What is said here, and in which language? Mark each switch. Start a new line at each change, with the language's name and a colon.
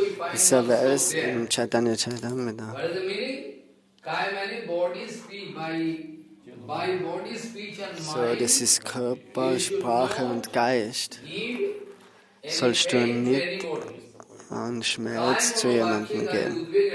German: Das ist ein Vers im Chaitanya Charitamrita.
English: What is the meaning? Kaya means body, speech, by body, speech and mind.
German: So, das ist Körper, Sprache und Geist. Sollst du nicht an Schmerz zu jemandem geben.